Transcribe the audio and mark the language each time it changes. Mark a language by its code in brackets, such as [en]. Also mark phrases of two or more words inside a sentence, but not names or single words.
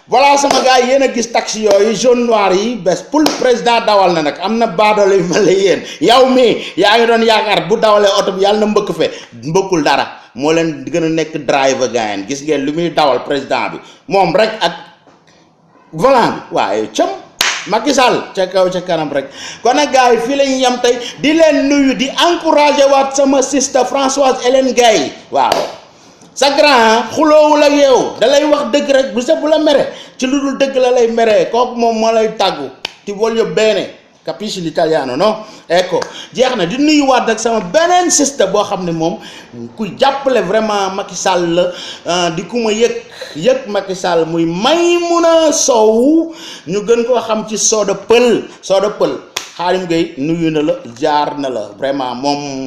[wo] voilà sama gars yéen a gis taxi yooyu [fr] jaune noir [wo] yi bés [fr] pour le président [wo] dawal na nag am na baadoolo yu mel ne yéen yow mii yaa ngi doon yaakaar bu dawalee oto bi yàlla na mbëkk fe mbëkkul dara moo leen gën a nekk driver gayen gis ngeen lu muy dawal président bi moom rek ak volant bi waaye cëm Macky Sall ca kaw ca kanam rek kon nag gars yi fii la ñu yem tey di leen nuyu di encourager waat sama sister Françoise Hélène Gaye waaw sa grand xuloowul ak yow da lay wax dëgg rek bu sa bu la mere ci lu dul dëgg la lay mere kooku moom moo lay tàggu [it] ti voglio bene capisci l'italiano no ecco [wo] jeex na di nuyuwaat rek sama beneen sister boo xam ne moom ku jàppale vraiment Macky Sall la di ku ma yëg Macky Sall muy Maymuna Sow ñu gën koo xam ci Soda Pël Xaalim Gueye nuyu na la jaar na la vraiment moom